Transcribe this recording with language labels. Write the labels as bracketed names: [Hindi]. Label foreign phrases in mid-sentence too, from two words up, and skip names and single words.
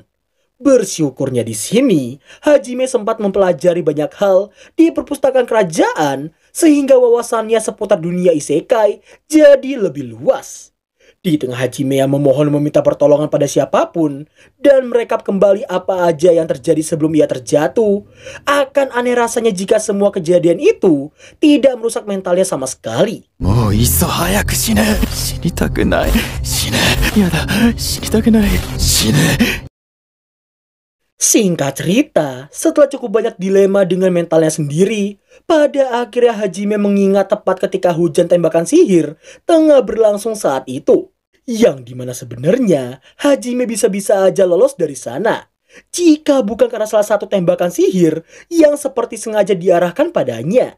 [Indonesian] Bersyukurnya di sini, Hajime sempat mempelajari banyak hal di perpustakaan kerajaan sehingga wawasannya seputar dunia isekai jadi lebih luas. Di tengah Hajime yang memohon meminta pertolongan pada siapapun dan merekap kembali apa aja yang terjadi sebelum ia terjatuh, akan aneh rasanya jika semua kejadian itu tidak merusak mentalnya sama sekali. [Japanese] もういっそ早く死ね。死にたくない。死ね。やだ。死にたくない。死ね。 [Indonesian] Singkat cerita, setelah cukup banyak dilema dengan mentalnya sendiri, pada akhirnya Hajime mengingat tepat ketika hujan tembakan sihir tengah berlangsung saat itu. Yang dimana sebenarnya Hajime bisa-bisa aja lolos dari sana, jika bukan karena salah satu tembakan sihir yang seperti sengaja diarahkan padanya.